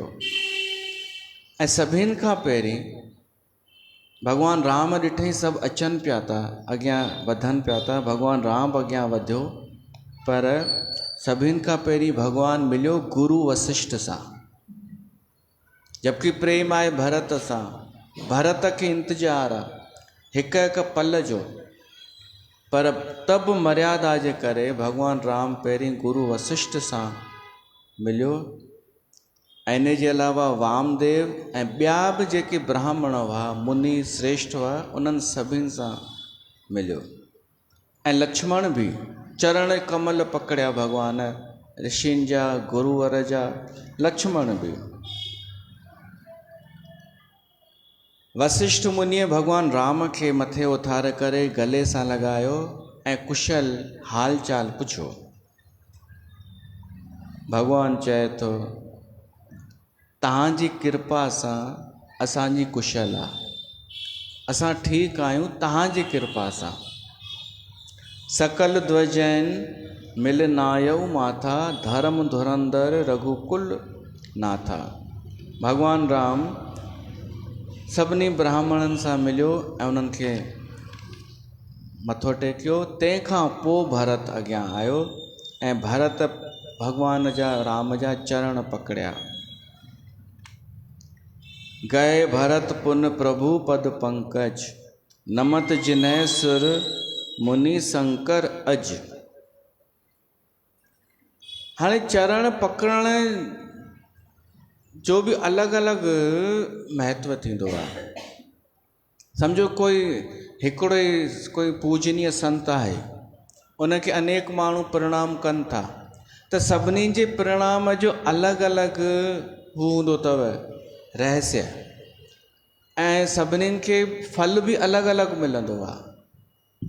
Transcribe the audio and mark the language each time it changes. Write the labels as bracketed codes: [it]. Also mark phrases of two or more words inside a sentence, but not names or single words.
[sd] ऐं सभिनि खां पहिरीं भॻवानु राम ॾिठई सभु अचनि पिया था, अॻियां वधनि पिया था। भॻवानु राम अॻियां वधियो, पर सभिनि खां पहिरीं भॻवानु मिलियो गुरु वशिष्ठ सां। जबकि प्रेम आहे भरत सां। भरत खे इंतज़ारु आहे हिकु हिकु पल जो, पर तब मर्यादा जे करे भॻवानु राम पहिरीं गुरु वशिष्ठ सां मिलियो। ऐं इन जे अलावा वामदेव ऐं ॿिया बि जेके ब्राह्मण हुआ, मुनि श्रेष्ठ हुआ, उन्हनि सभिनि सां मिलियो। ऐं लक्ष्मण बि चरण कमल पकड़िया भॻवान ऋषियुनि जा, गुरुवर जा। लक्ष्मण बि वशिष्ठ मुनिअ भॻवानु राम खे मथे उथारे करे गले सां लॻायो ऐं कुशल हाल चाल पुछो। भॻवानु चए थो, तव्हांजी कृपा सां असांजी कुशल आहे, असां ठीकु आहियूं तव्हांजी कृपा सां। [awa] सकल ध्वजैन मिल नायऊ माथा, धर्म धुरंदर रघुकुल नाथा। [sd] भॻवानु राम सभिनी ब्राह्मणनि सां मिलियो ऐं उन्हनि खे मथो टेकियो। तंहिंखां पोइ भरत अॻियां आयो ऐं भरत भॻवान जा, राम जा चरण पकड़िया। [awa] गए भरत पुन प्रभु पद पंकज, नमत जिन्है सुर मुनि शंकर अज। [sd] हाणे चरण पकड़ण जो बि अलॻि अलॻि महत्व थींदो आहे। सम्झो कोई हिकिड़ो ई कोई पूजनीय संत आहे, उनखे अनेक माण्हू प्रणाम कनि था, त सभिनी जे प्रणाम जो अलॻि अलॻि हू हूंदो अथव रहस्य, ऐं सभिनीनि खे फल बि अलॻि अलॻि मिलंदो आहे।